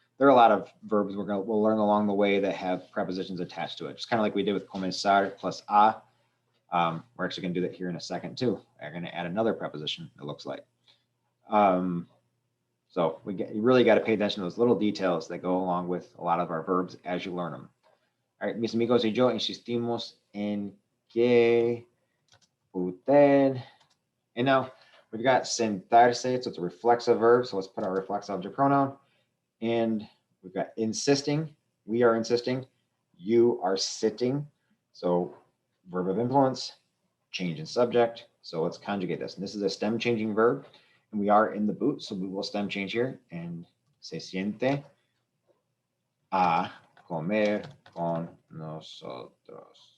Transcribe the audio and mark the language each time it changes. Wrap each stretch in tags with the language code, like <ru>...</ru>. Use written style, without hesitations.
<en>There are a lot of verbs we'll learn along the way that have prepositions attached to it. Just kind of like we did with comenzar plus a. We're actually going to do that here in a second too. We're going to add another preposition, it looks like. So you really got to pay attention to those little details that go along with a lot of our verbs as you learn them. All right,</en> <es>mis amigos y yo insistimos en que usted.</es> <en>And now we've got sentarse, so it's a reflexive verb. So let's put our reflexive object pronoun. And we've got insisting. We are insisting. You are sitting. So verb of influence, change in subject. So let's conjugate this. And this is a stem changing verb. And we are in the boot, so we will stem change here. And</en> <es>se siente a comer con nosotros.</es>